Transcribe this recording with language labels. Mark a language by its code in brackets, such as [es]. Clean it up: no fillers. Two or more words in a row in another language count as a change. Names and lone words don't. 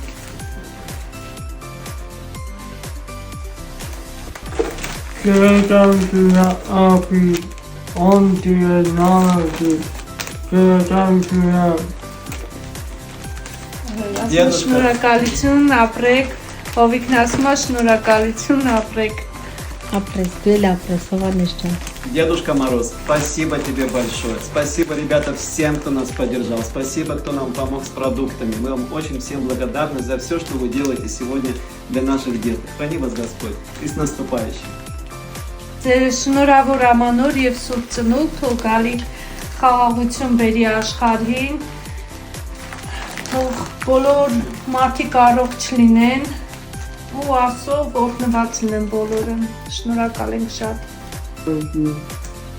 [hy] Կերտանքիա ապի Անտիը նանատի Կերտանքիա Շնորհակալություն, ապրեք, Հովիկն ասում է շնորհակալություն, ապրեք։ Ապրես, դու էլ ապրես, Հովանես ջան։ [ru] Дедушка Мороз, спасибо тебе большое. Спасибо, ребята, всем, кто нас поддержал. Спасибо, кто нам помог с продуктами. Мы вам очень всем благодарны за все, что вы делаете сегодня для наших деток. Храни вас Господь. И с наступающим. [hy] Ձեր շնորհավոր ամանոր եւ սուրբ ծնունդ թող գալի խաղաղություն բերի աշխարհին։ Թող բոլոր մարդիկ առողջ լինեն ու Աստծո օրհնված լինեն բոլորը։ Շնորհակալ ենք շատ։